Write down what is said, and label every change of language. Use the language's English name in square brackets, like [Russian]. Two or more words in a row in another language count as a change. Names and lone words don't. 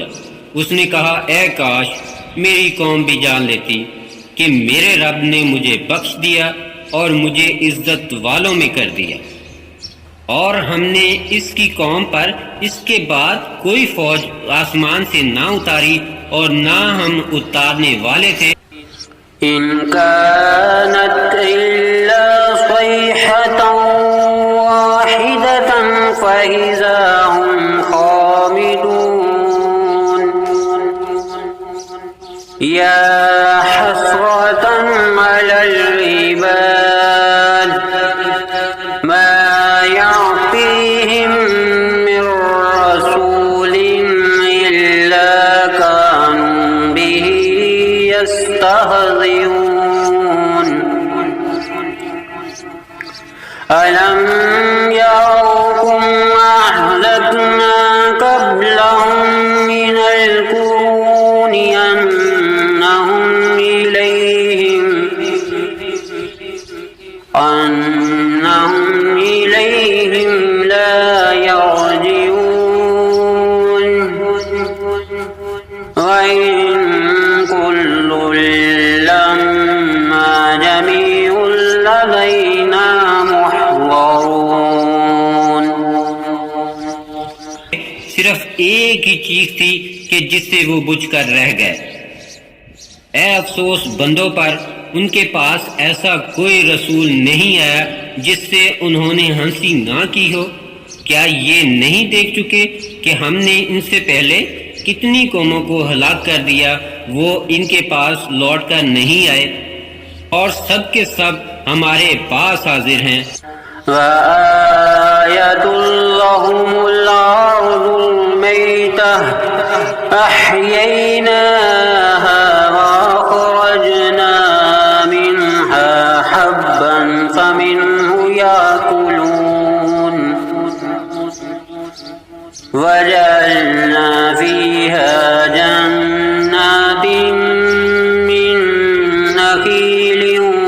[Hindi] उसने कहा, ए काश मेरी कौम भी जान लेती कि मेरे रब ने मुझे बख्श दिया और मुझे इज्जत वालों में कर दिया, और हमने इसकी कौम पर इसके बाद कोई फौज आसमान से ना उतारी और ना हम उतारने वाले थे। [Arabic] إن كانت إلا صيحة واحدة فإذا هم خامدون يا حسرة على العباد ما يأتيهم من رسول إلا كانوا به يستهزئون ألم يروا كم أهلكنا قبلهم من القرون أنهم إليهم لا يرجعون وإن كل لما جميع لدينا محضرون. [Hindi] सिर्फ एक ही चीज थी कि जिससे वो बुझकर रह गए। ए अफसोस बंदों पर, उनके पास ऐसा कोई रसूल नहीं आया जिससे उन्होंने हंसी ना की हो। क्या ये नहीं देख चुके कि हमने इनसे पहले कितनी कौमों को हलाक कर दिया, वो इनके पास लौट कर नहीं आए और सब के सब हमारे पास हाजिर हैं। [Arabic] وآية لهم الأرض الميتة أحييناها وجعلنا فيها جنات من نخيل